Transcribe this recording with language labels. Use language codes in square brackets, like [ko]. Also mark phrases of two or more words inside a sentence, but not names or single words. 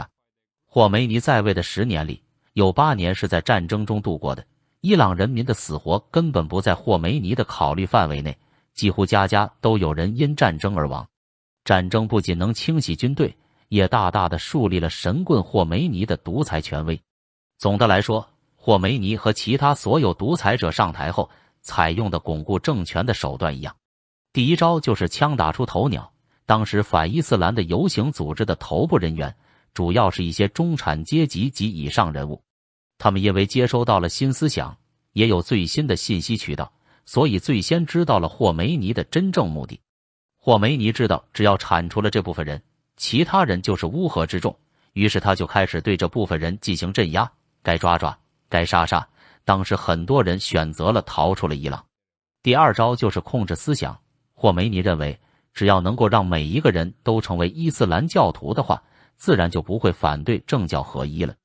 [zh] 霍梅尼在位的10年裡，有8年是在戰爭中度過的，伊朗人民的死活根本不在霍梅尼的考慮範圍內，幾乎家家都有人因戰爭而亡。戰爭不僅能清洗軍隊， 也大大的樹立了神棍霍梅尼的獨裁權威。總的來說，霍梅尼和其他所有獨裁者上台後採用的鞏固政權的手段一樣，第一招就是槍打出頭鳥。當時反伊斯蘭的遊行組織的頭部人員主要是一些中產階級及以上人物，他們因為接收到了新思想，也有最新的信息渠道，所以最先知道了霍梅尼的真正目的。霍梅尼知道，只要铲除了這部分人，其他人就是烏合之众，於是他就開始對這部分人進行鎮壓，該抓抓，該殺殺。當時很多人選擇了逃出了伊朗。第二招就是控制思想。霍梅尼認為，只要能夠讓每一個人都成為伊斯蘭教徒的話，自然就不會反对政教合一了。